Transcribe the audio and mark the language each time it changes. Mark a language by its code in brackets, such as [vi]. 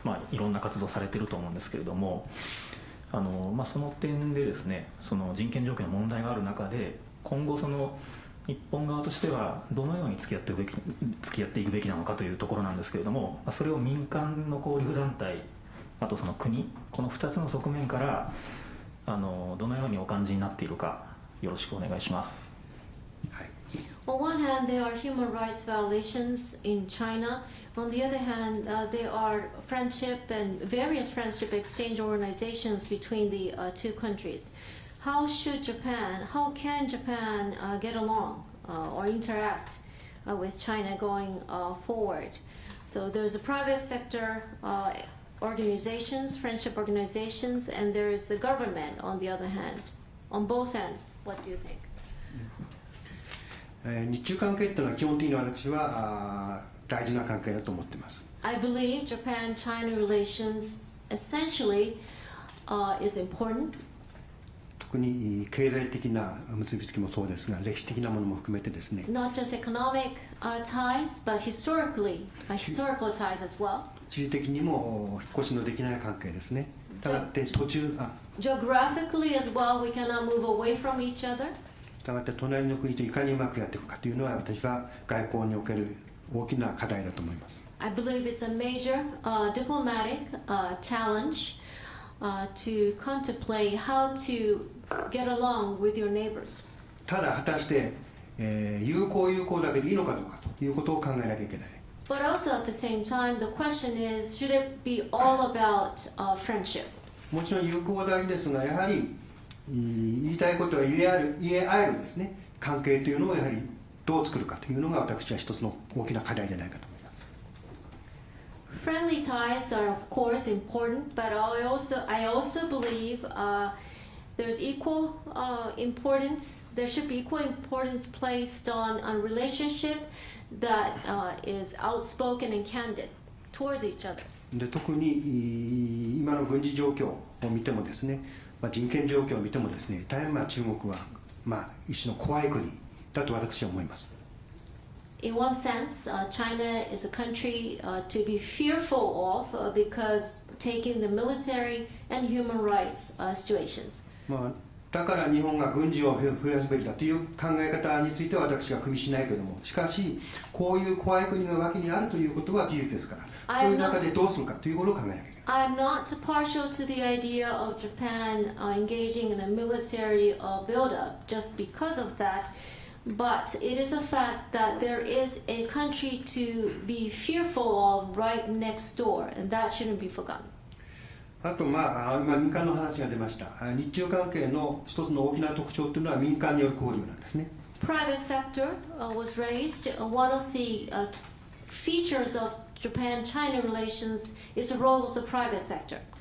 [ja] いろんな活動されてると思うんですけれども、その点でですね、その人権状況の問題がある中で、今後その日本側としてはどのように付き合っていくべきなのかというところなんですけれども、それを民間の交流団体、あとその国、この2つの側面からどのようにお感じになっているか、よろしくお願いします。はい。 [en] On one hand, there are human rights violations in China. On the other hand, there are friendship and various friendship exchange organizations between the two countries. How can Japan get along or interact with China going forward. So there's a private sector organizations, friendship organizations, and there's the government on the other hand. On both ends, what do you think? [ja] 日中関係っていうのは基本的に私は大事な関係だと思っています。 [en] I believe Japan-China relations essentially is important. [ja] 特に経済的な結びつきもそうですが、歴史的なものも含めてですね。 [en] Not just economic ties, but historical ties as well. [ja] 地理的にも引っ越しのできない関係ですね。したがって [en] Geographically as well, we cannot move away from each other. [ja] したがって隣の国といかにうまくやっていくかというのは私は外交における大きな課題だと思います。 [en] I believe it's a major diplomatic challenge to contemplate how to get along with your neighbors. [ja] ただ果たして、友好だけでいいのかどうかということを考えなきゃいけない。 [en] But also at the same time, the question is, should it be all about friendship? [ja] もちろん友好は大事ですが、やはり言いたいことは言え合えるですね、関係というのをやはりどう作るかというのが私は一つの大きな課題じゃないかと思います。 [en] Friendly ties are of course important, but I also believe there's equal importance. There should be equal importance placed on a relationship that is outspoken and candid towards each other. [ja] で特に今の軍事状況を見てもですね、人権状況を見てもですね、大変中国は一種の怖い国だと私は思います。 [en] In one sense, China is a country to be fearful of because taking the military and human rights situations. [ja] だから日本が軍事を増やすべきだという考え方については私は組みしないけれども、しかしこういう怖い国が脇にあるということは事実ですから、そういう中でどうするかということを考えなきゃいけない。 [en] I'm not partial to the idea of Japan engaging in a military buildup just because of that, but it is a fact that there is a country to be fearful of right next door, and that shouldn't be forgotten. [ja] あと今民間の話が出ました。日中関係の一つの大きな特徴というのは民間による交流なんですね。 [en] Private sector was raised. One of the features of Japan-China relations is the role of the private sector.